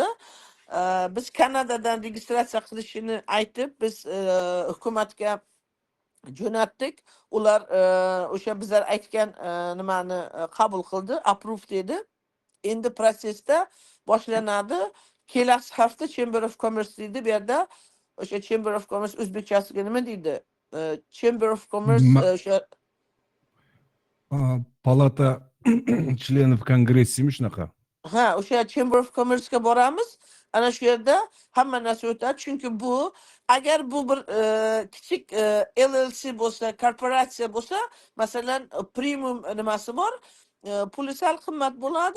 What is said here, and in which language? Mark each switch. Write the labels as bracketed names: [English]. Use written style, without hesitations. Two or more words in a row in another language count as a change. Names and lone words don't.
[Uzbek] Biz Kanadadan registratsiya qilishini aytib, biz hukumatga jo'natdik. Ular o'sha bizlar aytgan nimani qabul qildi, approve dedi. Endi prosesda boshlanadi. Kelasi hafta [English] Chamber of Commerce [Uzbek] deydi bu yerda. O'sha [English] Chamber of Commerce [Uzbek] o'zbekchasiga nima deydi? [English] Chamber of Commerce o'sha [Russian] палата членов [Uzbek] kongressimi shunaqa. Ha, o'sha [English] Chamber of Commerce'ga [Uzbek] boramiz. Ana shu yerda hamma narsa o'tadi. Chunki bu agar bu bir kichik LLC bo'lsa, korporatsiya bo'lsa, masalan, premium nimasi bor, puli sal qimmat bo'ladi.